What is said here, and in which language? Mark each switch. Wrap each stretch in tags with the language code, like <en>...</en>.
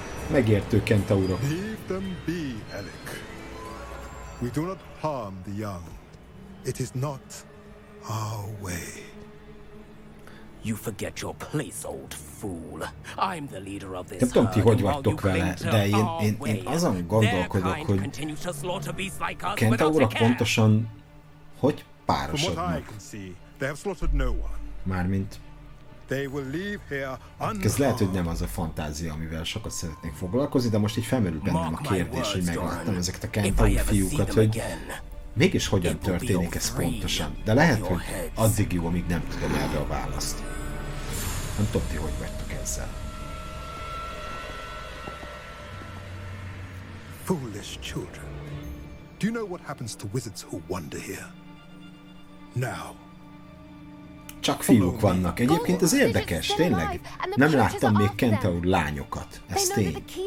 <hu>Megértő kentaurok.</hu> <en>Leave them be, Alec. We do not harm the young. It is not our way. You forget your place, old fool. I'm the leader of this herd.</en> <hu>Nem tudom, ti hogy vagytok vele, de én azon gondolkodok, hogy kentaurok pontosan hogy párosodnak.</hu> <en>They have slaughtered no one.</en> <hu>Mármint...</hu> <en>They will leave here unharmed.</en> <hu>Ez lehet, hogy nem az a fantázia, amivel sokat szeretnék foglalkozni, de most így felmerül bennem a kérdés, hogy megláttam ezeket a kentaur fiúkat, hogy mégis hogyan történik ez pontosan. De lehet, hogy addig jó, amíg nem tudom erre a választ. Nem tudom ti, hogy vagytok ezzel.</hu> <en>Foolish children. Do you know what happens to wizards who wander here? Now.</en> <hu>Csak fiúk vannak. Egyébként ez érdekes, tényleg. Nem láttam még kentaur lányokat. Ez tény.</hu>